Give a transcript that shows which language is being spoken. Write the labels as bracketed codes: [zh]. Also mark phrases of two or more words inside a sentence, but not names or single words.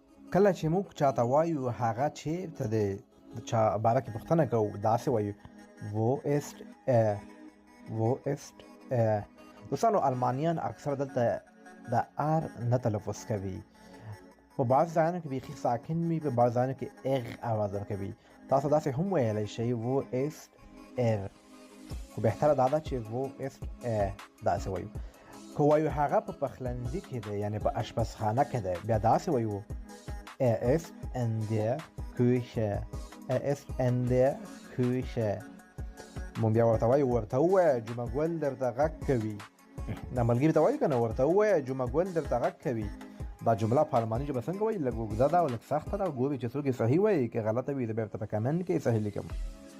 [ps] کله چې موږ چاته وایو هغه چیرته دی د چا باره کې پوښتنه کوو داسې وایو [de] wo ist er wo ist er. [ps] دوستانو المانیان اکثر دلته د ار نه تلفظ کوي، په بعض ځایونو کې بیخي ساکن وي، په بعض ځایونو کې اغ اواز ورکوي. تاسو داسې هم ویلی شئ [de] wo ist er، [ps] خو بهتره دا ده چې [de] wo ist er [ps] داسې وایو. که وایو هغه په پخلنځي کې دی یعنې په اشپزخانه کې دی بیا داسې وایو [de] Er ist in der Küche. Er ist in der Küche. [ps] مونږ بیا ورته ووایه جمعه ګل درته غږ کوي. دا ملګري ته وایو که نه ورته ووایه جمعه ګل درته غږ کوي. دا جمله په الماني ژبه څنګه وایي؟ لږ اوږده ده او لږ سخته ده. ګورئ چې څوک یې صحیح وایي، که غلطه وي زه بیا ورته په کمنټ کې صحیح لیکم.